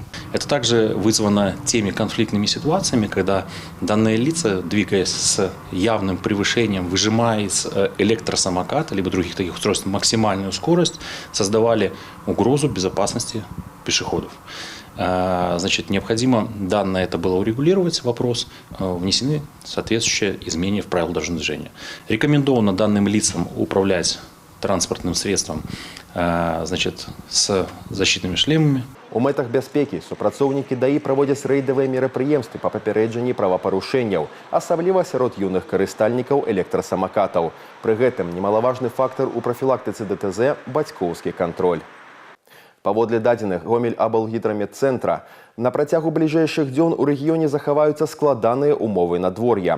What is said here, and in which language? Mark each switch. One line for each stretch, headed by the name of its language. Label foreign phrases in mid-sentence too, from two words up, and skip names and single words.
Russian: Это также вызвано теми конфликтными ситуациями, когда данные лица, двигаясь с явным превышением, выжимая из электросамоката либо других таких устройств максимальную скорость, создавали угрозу безопасности пешеходов. Значит, необходимо данное это было урегулировать, вопрос, внесены соответствующие изменения в правила дорожного движения. Рекомендовано данным лицам управлять транспортным средством, значит, с защитными шлемами.
Belarusian: У мэтах бяспекі супрацоўнікі ДАІ праводзяць рэйдавыя мерапрыемствы па папярэджанні правапарушэнняў, асабліва сярод юных карыстальнікаў электрасамакатаў. Пры гэтым немалаважны фактар у прафілактыцы ДТЗ – бацькоўскі кантроль. Паводле дадзеных Гомель-Аблгідрамедцэнтра, на працягу бліжэйшых дзён у рэгіёне захаваюцца складаныя умовы надвор'я.